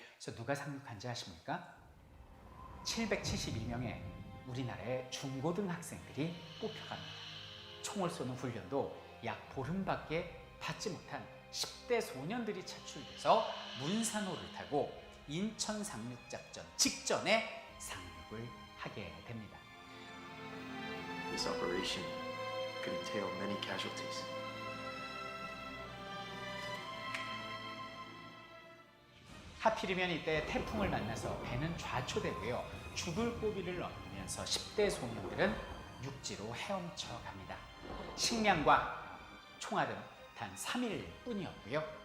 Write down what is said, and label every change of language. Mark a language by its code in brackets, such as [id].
[ko] 그래서 누가 상륙한지 아십니까? 771명의 우리나라의 중고등학생들이 뽑혀갑니다. 총을 쏘는 훈련도 약 보름밖에 받지 못한 10대 소년들이 차출돼서 문산호를 타고 인천 상륙작전 직전에 상륙을 하게 됩니다. [en] This operation could entail many casualties. [ko] 하필이면 이때 태풍을 만나서 배는 좌초되고요. 죽을 고비를 넘기면서 10대 소년들은 육지로 헤엄쳐 갑니다. 식량과 총알은 단 3일 뿐이었고요.